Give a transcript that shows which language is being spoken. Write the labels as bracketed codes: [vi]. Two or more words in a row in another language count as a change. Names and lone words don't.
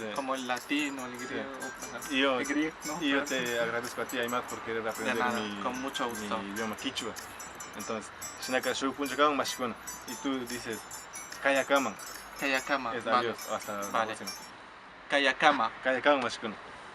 [es] Como el latino, el griego. Y yo, el griego, ¿no? y yo te agradezco a ti, Aymat, por querer aprender nada, con mucho gusto. mi idioma quichua. [qu] Entonces, Shinaka Shupunchakawan Mashikuna. [es] Y tú dices Kayakaman. [qu] Kayakama. [es] Es Vale. adiós. Hasta la Vale. próxima. [qu] Kayakama. Kayakaman Mashikuna.